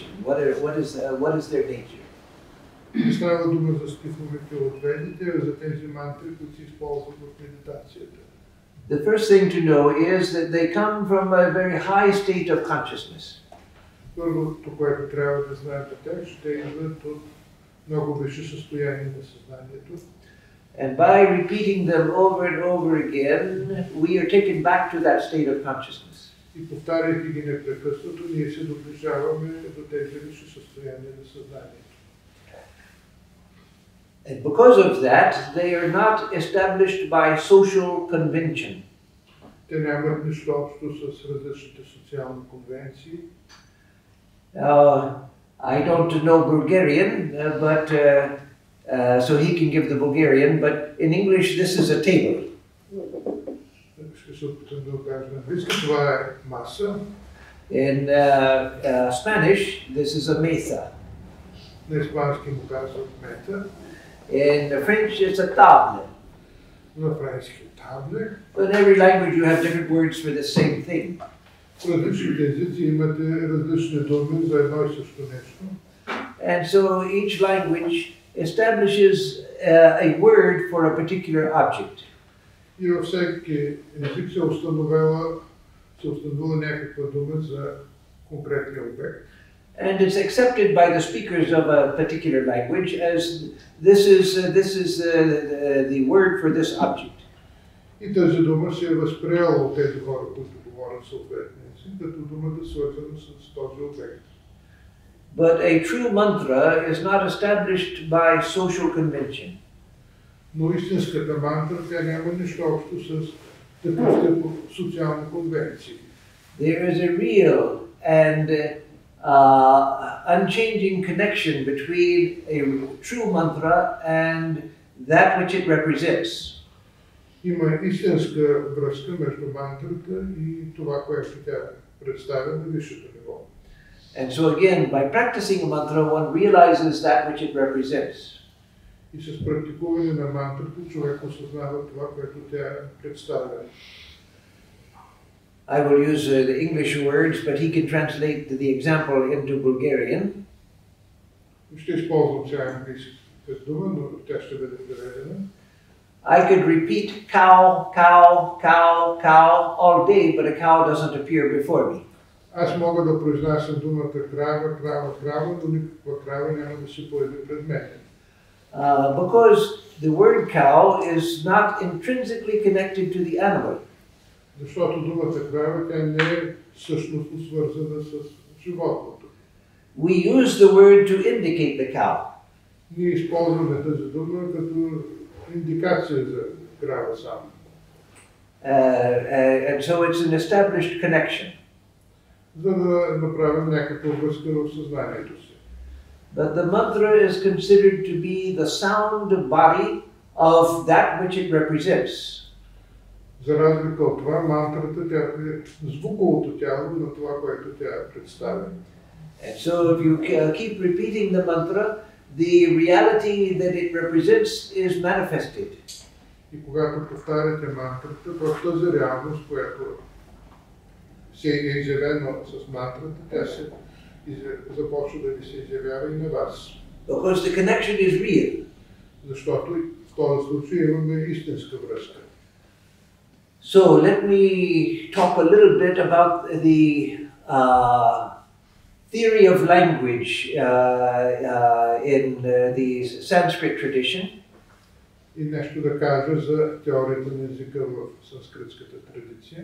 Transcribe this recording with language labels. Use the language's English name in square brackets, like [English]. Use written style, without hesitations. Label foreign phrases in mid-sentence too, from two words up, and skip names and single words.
[English] What is their nature? [Bulgarian] Не става дума за стиховете от Ведите, а за тези мантри, които се използват в медитацията. [English] The first thing to know is that they come from a very high state of consciousness. [Bulgarian] Първото, което трябва да знаем за тях, ще идват от много висше състояние на съзнанието. [English] And by repeating them over and over again, we are taken back to that state of consciousness. [Bulgarian] И повтаряйки ги непрекъснато, ние се доближаваме до тези висши състояния на съзнанието. [English] And because of that, they are not established by social convention. [Bulgarian] Те нямат нищо общо с различните социални конвенции. [English] I don't know Bulgarian, but so he can give the Bulgarian, but in English this is a table. [Bulgarian] Ще се опитам да кажа на английски. Това е маса. [English] In Spanish, this is a mesa. [Bulgarian] На испански му казват мета. [English] In French, it's a table. [Bulgarian] На френски табле. [English] But in every language you have different words for the same thing. [Bulgarian] В различните езици имате различни думи за едно и също нещо. [English] And so each language establishes a word for a particular object. [Bulgarian] И във всеки език се установила някаква дума за конкретния обект. [English] And it's accepted by the speakers of a particular language as this is the word for this object. [Bulgarian] И тази дума се е възприела от тези хора, които говорят съответния език, като думата свързана с този обект. [English] But a true mantra is not established by social convention. [Bulgarian] Но истинската мантра, тя няма нищо общо с такъв тип социални конвенции. [English] there is a real and unchanging connection between a true mantra and that which it represents. [Bulgarian] Има истинска връзка между мантрата и това, което тя представя на висшето ниво. [English] And so again, by practicing a mantra, one realizes that which it represents. [Bulgarian] И с практикуване на мантрата човек осъзнава това, което тя представя. [English] I will use the English words, but he can translate the example into Bulgarian. [Bulgarian] Ще използвам сега английската дума, но тя ще бъде преведена. [English] I could repeat cow, cow, cow, cow all day, but a cow doesn't appear before me. [Bulgarian] Аз мога да произнасям думата крава, крава, крава, но никаква крава няма да се появи пред мен. [English] Because the word cow is not intrinsically connected to the animal. [Bulgarian] Защото думата крава, тя не е същностно свързана с животното. [English] We use the word to indicate the cow. [Bulgarian] Ние използваме тази дума като индикация за крава само. [English] And so it's an established connection. [Bulgarian] За да направим някаква връзка в съзнанието си. [English] But the mantra is considered to be the sound body of that which it represents. [Bulgarian] За разлика от това, мантрата тя е звуковото тяло на това, което тя представя. [English] And so if you keep repeating the mantra, the reality that it represents is manifested. [Bulgarian] И когато повтаряте мантрата, в тази реалност, която се е изявена с мантрата, тя се започва да ви се изявява и на вас. [English] Because the connection is real. [Bulgarian] Защото в този случай имаме истинска връзка. [English] So let me talk a little bit about the theory of language in the Sanskrit tradition. [Bulgarian] И нещо да кажа за теорията на езика в санскритската традиция.